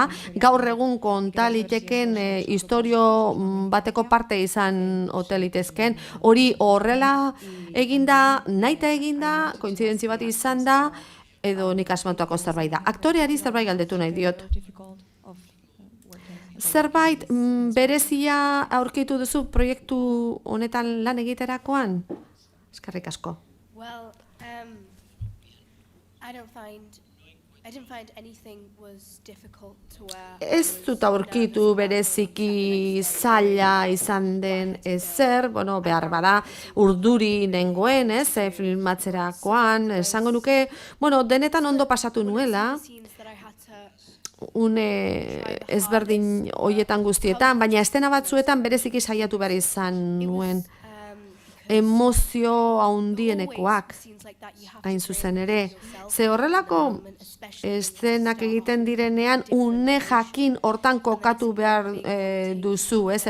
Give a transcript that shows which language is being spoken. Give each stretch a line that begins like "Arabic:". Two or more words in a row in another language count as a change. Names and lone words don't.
Basque: Gaur egun konta liteken istorio bateko parte izan ote litezken, hori horrela eginda, nahita eginda, kointzidentzi bat izan da, edo nik asmatuako zerbait da. Aktoreari zerbait galdetu nahi diot. Zerbait berezia aurkitu duzu proiektu honetan lan egiterakoan? Eskerrik asko.
English: Well, I didn't find anything was difficult to wear.
Basque: Ez dut aurkitu bereziki zaila izan den ezer, bueno, behar bada urduri nengoen, ez, filmatzerakoan, esango nuke, bueno, denetan ondo pasatu nuela,
English: Scenes that I had to
Basque: une ezberdin hoietan guztietan, baina estena batzuetan bereziki saiatu behar izan nuen. Emozio handienekoak, hain zuzen ere. Ze horrelako eszenak egiten direnean, une jakin hortan kokatu behar duzu, ez?